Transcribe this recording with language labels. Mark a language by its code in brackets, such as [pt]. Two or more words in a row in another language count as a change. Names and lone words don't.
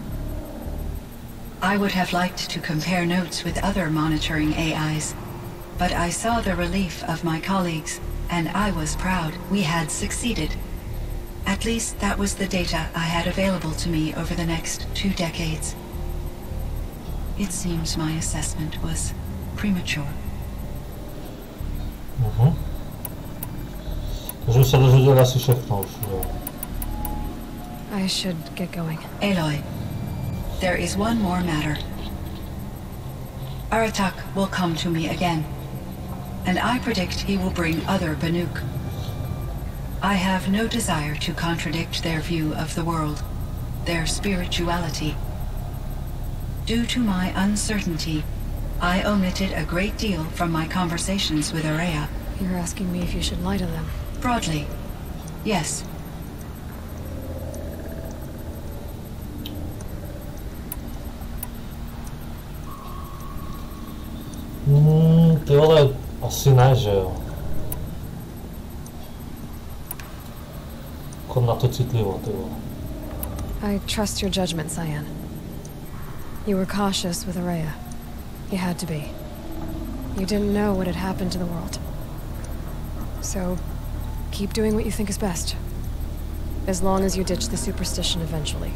[en] I would have liked to compare notes with other monitoring AIs, but I saw the relief of my colleagues, and I was proud we had succeeded. At least that was the data I had available to me over the next 2 decades. It seems my assessment was premature. [sk] Takže už sa dozvedeli asi všechno už, jo. [en] I should get going. Aloy, there is one more matter. Aratak will come to me again, and I predict he will bring other Banuk. I have no desire to contradict their view of the world, their spirituality. Due to my uncertainty, I omitted a great deal from my conversations with Ourea. You're asking me if you should lie to them. Broadly, yes. [cs] Ty vole, asi ne, že jo. [sk] Kon na to citlivo, [cs] ty vole. [en] I trust your judgment, Cyan. You were cautious with Ourea. You had to be. You didn't know what had happened to the world. So, keep doing what you think is best. As long as you ditch the superstition eventually.